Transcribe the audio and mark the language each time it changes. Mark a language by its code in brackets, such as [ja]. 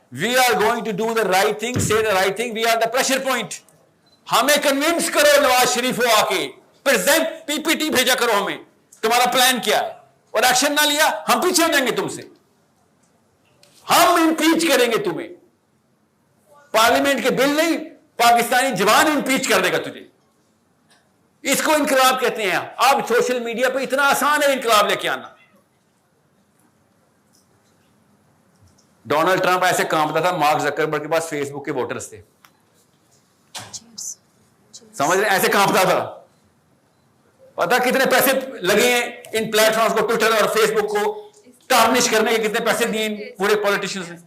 [en] We are going to do the right thing, say the right thing. We are the pressure point. [ur] ہمیں convince کرو نواز شریف کو, آ کے present پی P T بھیجا کرو ہمیں, تمہارا پلان کیا ہے. اور ایکشن نہ لیا ہم پیچھے ہو جائیں گے تم سے, ہم امپیچ کریں گے تمہیں. پارلیمنٹ کے بل نہیں, پاکستانی جوان امپیچ کر دے گا تجھے. اس کو انقلاب کہتے ہیں. اب سوشل میڈیا پہ اتنا آسان ہے انقلاب لے کے آنا. ڈونلڈ ٹرمپ ایسے کانپتا تھا مارک زکربرگ کے پاس فیس بک کے ووٹرز تھے. سمجھ رہے, ایسے کانپتا تھا. پتا کتنے پیسے لگے ہیں ان پلیٹ فارمز کو, ٹویٹر اور فیس بک کو ٹارنش کرنے کے, کتنے پیسے دیے پورے پولیٹیشنز نے.